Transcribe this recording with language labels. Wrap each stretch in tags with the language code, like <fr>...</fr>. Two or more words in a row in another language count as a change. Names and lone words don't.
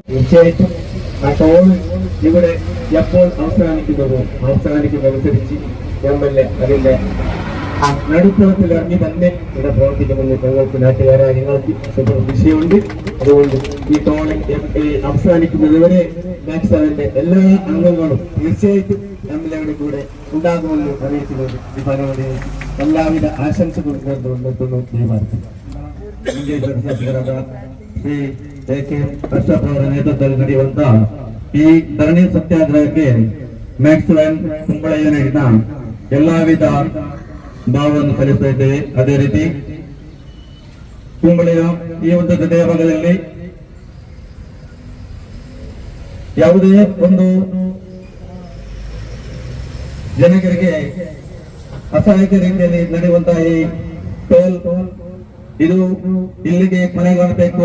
<ml>തീർച്ചയായിട്ടും ആ ടോൾ ഇവിടെ എപ്പോൾ അവസാനിക്കുന്നതനുസരിച്ച് MLA അതിന്റെ നടുത്തളത്തിൽ ഇറങ്ങി തന്നെ ഇവിടെ പ്രവർത്തിക്കുമെന്ന് ഞങ്ങൾക്ക് നാട്ടുകാരായ ഞങ്ങൾക്ക് വിഷയമുണ്ട്. അതുകൊണ്ട് ഈ ടോൾ അവസാനിക്കുന്നതുവരെ നക്സലിന്റെ എല്ലാ അംഗങ്ങളും തീർച്ചയായിട്ടും MLAയുടെ കൂടെ ഉണ്ടാകുമെന്ന് അറിയിച്ചുകൊണ്ട് ഈ പരമാവധി എല്ലാവിധ ആശംസകളും നിർത്തുന്നു.</ml> <kn>ಶ್ರೀ AK ಕಷ್ಟಪವರ ನೇತೃತ್ವದಲ್ಲಿ ನಡೆಯುವಂತ ಈ ಧರಣಿ ಸತ್ಯಾಗ್ರಹಕ್ಕೆ ಮ್ಯಾಕ್ಸ್ವೆಲ್ ಕುಂಬಳಯ್ಯ ನೀಡಿದ ಎಲ್ಲಾ ವಿಧ ಭಾವವನ್ನು ಸಲ್ಲಿಸ್ತಾ ಇದ್ದೇವೆ. ಅದೇ ರೀತಿ ಕುಂಬಳಯ್ಯ ಈ ಒಂದು ಹೃದಯ ಭಾಗದಲ್ಲಿ ಯಾವುದೇ ಒಂದು ಜನರಿಗೆ ಅಸಹಾಯಕ ರೀತಿಯಲ್ಲಿ ನಡೆಯುವಂತಹ ಈ ಟೋಲ್ ಇದು ಇಲ್ಲಿಗೆ ಕೊನೆಗಾಣಬೇಕು.</kn>